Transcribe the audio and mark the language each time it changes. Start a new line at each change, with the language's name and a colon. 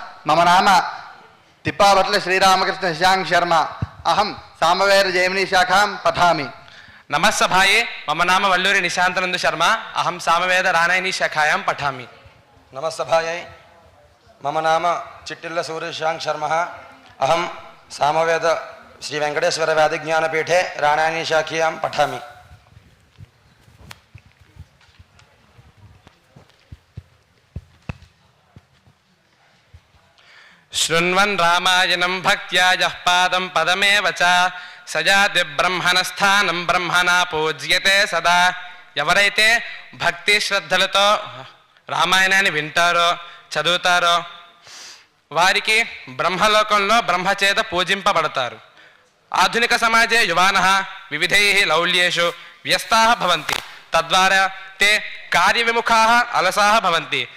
Sanskrit: मम नाम तिप्पावट्ल श्रीरामकृष्ण शशांक शर्मा। अहं सामवेद जैमिनी शाखां पठामि। नमस्सभाये मम नाम वल्लूरी निशांतनंद शर्मा अहम सामवेद रानायनी शाखायां पठामि। नमस्सभायै मम नाम चिट्टिल्ल सूर्यशशांक शर्मा अहम सामवेद श्री वेंकटेश्वर वेदज्ञानपीठे रानायनी शाखायां पठामि। शृण्वन् रामायणं भक्त्या यः पादं पदमेव च सजाति ब्रह्मणस्थानं ब्रह्मणा पूज्यते सदा।
Telugu: ఎవరైతే భక్తి శ్రద్ధలతో రామాయణాన్ని వింటారో చదువుతారో వారికి బ్రహ్మలోకంలో బ్రహ్మచేత పూజింపబడతారు.
Sanskrit: ఆధునిక సమాజే యువానః వివిధైః లౌల్యేషు వ్యస్తాః భవంతి తద్వారా ते कार्यविमुखाः अलसाः भवन्ति।